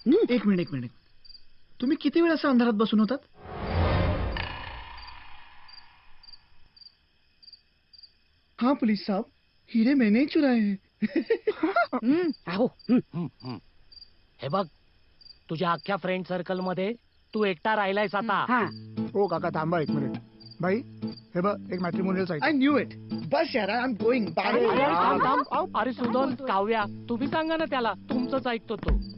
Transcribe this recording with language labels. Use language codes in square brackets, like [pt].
[mr] एक मिनिट. तुम्ही किती वेळ असं अंधारात बसून होतात? [hi] हाँ पुलिस साहब, हीरे मैंने चुराए हैं. [mr] आहो. हे बघ, तुझ्या अख्ख्या फ्रेंड सर्कल मध्ये तू एकटा राहिलायस आता. हो काका, थांबा 1 मिनिट. भाई हे बघ, एक matrimonial site. [en] I knew it. [hi] बस यार, [en] I am going. [mr] अरे सुधन, काव्या, तुम्ही सांगा ना त्याला, तुमचंच ऐकतो तो.